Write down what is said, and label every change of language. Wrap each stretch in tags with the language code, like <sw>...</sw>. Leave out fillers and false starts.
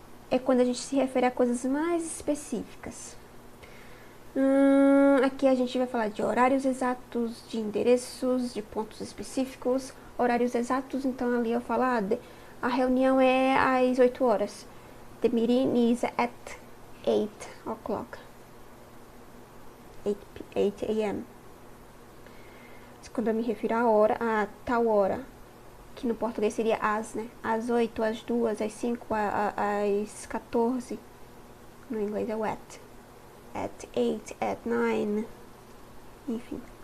<pt>É quando a gente se refere a coisas mais específicas. Aqui a gente vai falar de horários exatos, de endereços, de pontos específicos. Horários exatos, então ali eu falo, a reunião é às 8 horas.</pt> <en>The meeting is at 8 o'clock. 8 a.m.</en> <pt>Quando eu me refiro à hora, a tal hora, que no português seria às, né? Às 8, às 2, às 5, às 14. No inglês é o</pt> <en>at 8, at 9,</en> <pt>enfim.</pt>